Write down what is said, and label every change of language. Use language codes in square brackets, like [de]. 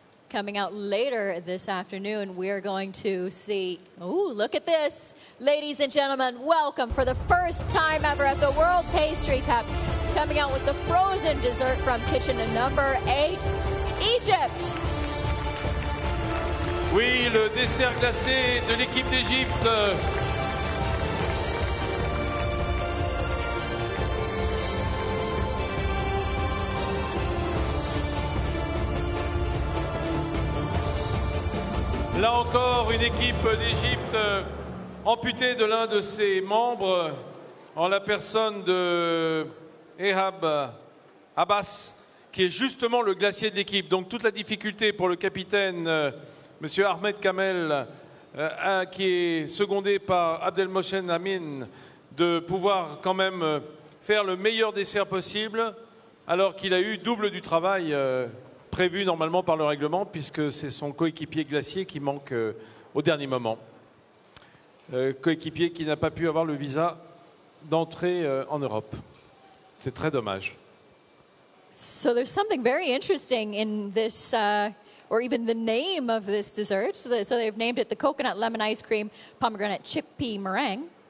[en] Coming out later this afternoon, we're going to see, ooh, look at this. Ladies and gentlemen, welcome for the first time ever at the World Pastry Cup. Coming out with the frozen dessert from kitchen number 8, Egypt. [fr] Oui, le dessert glacé de l'équipe d'Égypte. Là encore, une équipe d'Égypte amputée de l'un de ses membres en la personne de Ehab Abbas, qui est justement le glacier de l'équipe. Donc toute la difficulté pour le capitaine, Monsieur Ahmed Kamel, qui est secondé par Abdelmochen Amin, de pouvoir quand même faire le meilleur dessert possible, alors qu'il a eu double du travail prévu normalement par le règlement, puisque c'est son coéquipier glacier qui manque au dernier moment. coéquipier qui n'a pas pu avoir le visa d'entrée en Europe. C'est très dommage. [en] So there's something very interesting in this, or even the name of this dessert. So they've named it the coconut lemon ice cream pomegranate chickpea meringue.